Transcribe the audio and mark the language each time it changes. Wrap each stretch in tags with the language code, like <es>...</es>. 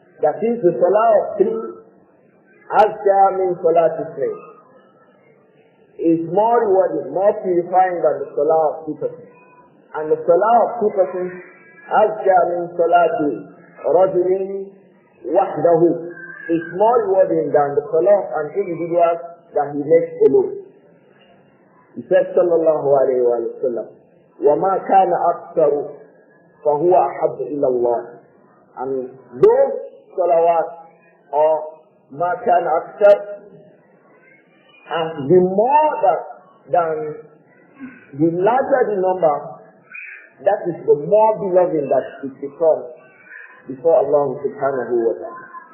<en>That is, the salah of three,</en> <ar>أَزْكَى مِنْ صَلَاتِ اثْنَيْنِ,</ar> <en>is more rewarding, more purifying than the salah of two persons. And the salah of two persons,</en> <ar>أَزْكَى مِنْ صَلَاتِ رَجُلٍ وَحْدَهُ,</ar> <en>is more rewarding than the salah of an individual that he makes alone. He said,</en> <ar>sallallahu alayhi wa sallam, وَمَا كَانَ أَكْثَرُ فَهُوَ أَحَبُّ إِلَى اللَّهِ.</ar> <en>And those salawat, or</en> <ar>مَا كَانَ أَكْثَرُ,</ar> <en>and the more than the larger the number, that is the more beloved that it becomes before Allah subhanahu wa ta'ala.</en>